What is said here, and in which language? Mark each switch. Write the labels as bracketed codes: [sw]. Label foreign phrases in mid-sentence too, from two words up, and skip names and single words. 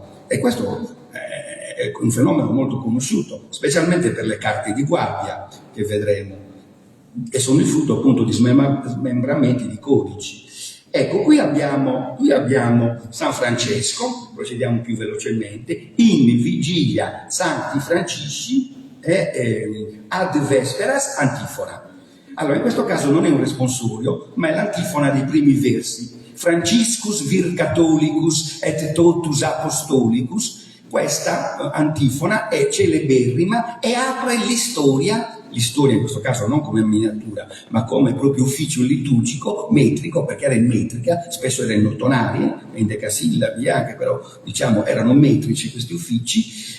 [it] E questo è un fenomeno molto conosciuto, specialmente per le carte di guardia che vedremo, che sono il frutto appunto di smembramenti di codici. Ecco, qui abbiamo San Francesco, procediamo più velocemente, [la] in vigilia Sancti Francisci ad vesperas antifona. [it] Allora, in questo caso non è un responsorio, ma è l'antifona dei primi versi. [la] Franciscus vir catholicus et totus apostolicus. [it] Questa antifona è celeberrima e apre l'istoria in questo caso non come miniatura, ma come proprio ufficio liturgico, metrico, perché era in metrica, spesso era in ottonari, in decasillabi anche, però diciamo erano metrici questi uffici.